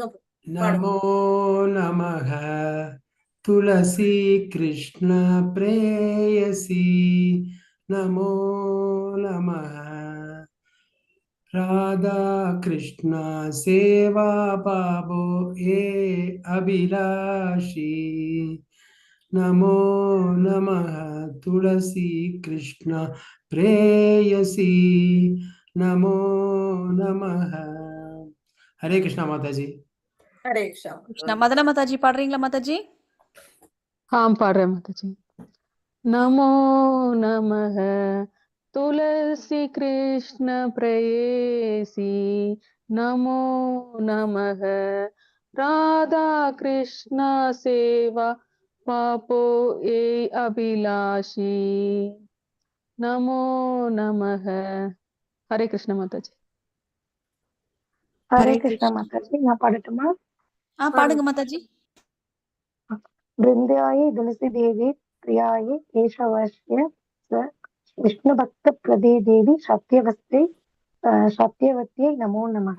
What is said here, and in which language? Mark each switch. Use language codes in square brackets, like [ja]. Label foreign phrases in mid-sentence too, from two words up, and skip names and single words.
[bn] নমো নমঃ তুলসী কৃষ্ণ প্রেয়সী নমো নমঃ রাধা কৃষ্ণ সেবা পাবো এ অভিলাষী নমো নমঃ তুলসী কৃষ্ণ প্রেয়সী নমো নমঃ. [ta] ஹரே கிருஷ்ணா மாதாஜி. ஹரே கிருஷ்ணா. கிருஷ்ணா. மதன மாதாஜி பாடுறீங்களா மாதாஜி? [hi] हाँ पढ़ रहे माताजी। [bn] নমো নমঃ তুলসী কৃষ্ণ প্রেয়সী নমো নমঃ রাধা কৃষ্ণ সেবা পাবো এ অভিলাষী নমো নমঃ। [hi] हरे कृष्ण माताजी। [ta] ஹரே கிருஷ்ணா மாதாஜி. நான் பாடட்டுமா? பாடுங்க மாதாஜி. [sa] वृन्दायै तुलसी देवी प्रियायै केशवस्य विष्णु भक्त प्रदे देवी सत्यवत्यै नमो नमः.